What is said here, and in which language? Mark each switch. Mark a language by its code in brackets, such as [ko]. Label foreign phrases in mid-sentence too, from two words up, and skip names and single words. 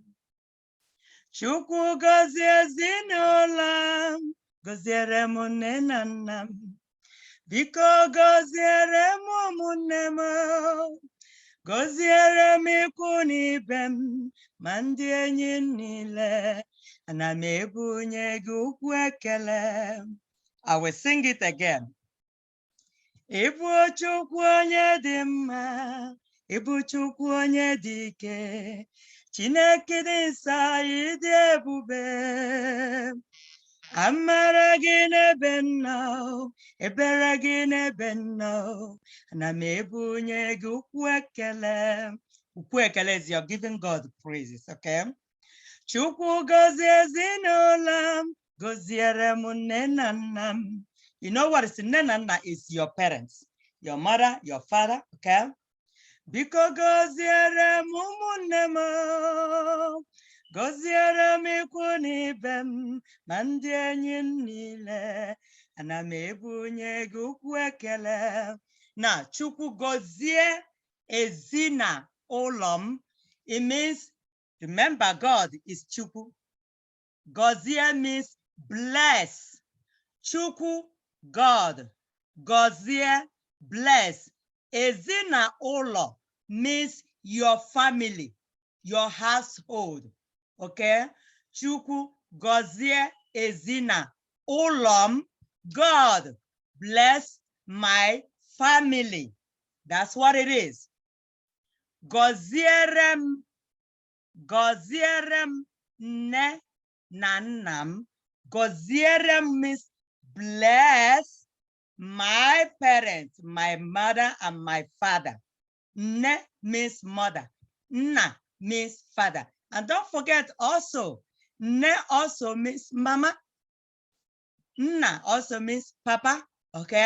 [ig] Chukwu gọzie ezinụlọ m, gọziere m nne na nna m. Biko gọziere m ụmụnne m, gọziere m ikwu na ibe m, ma ndị enyi niile. Ana m ebunye gị ukwu ekele. [en] I will sing it again. [ig] Ịbụ Chukwu onye dị mma, ịbụ Chukwu onye dị ike. Chineke dị nsọ ịdị ebube. Amara gị n'ebe m nọ, ebere gị n'ebe m nọ. Ana m ebunye gị ukwu ekele. Ukwu ekele [en] is you're giving God praises, okay? [ig] Chukwu gọzie ezinụlọ m, gọziere m nne na nna m. [en] You know what is [ig] nne na nna [en] is your parents, your mother, your father, okay? [ig] Biko gọziere m ụmụnne m, gọziere m ikwu na ibe m, ma ndị enyi m niile. Ana m ebunye gị ukwu ekele. Now, Chukwu gọzie ezinụlọ m. [en] It means, remember, God is Chukwu. Gọzie means bless. Chukwu, God. Gọzie, bless. Ezinụlọ means your family, your household. [ig] Okay? Chukwu gọzie ezinụlọ m. [en] God bless my family. That's what it is. [ig] Gọziere m, gọziere m nne na nna m. Gọziere m [en] means bless my parents, my mother and my father. Nne means mother. Nna means father. And don't forget also, nne also means mama. Nna also means papa. Okay?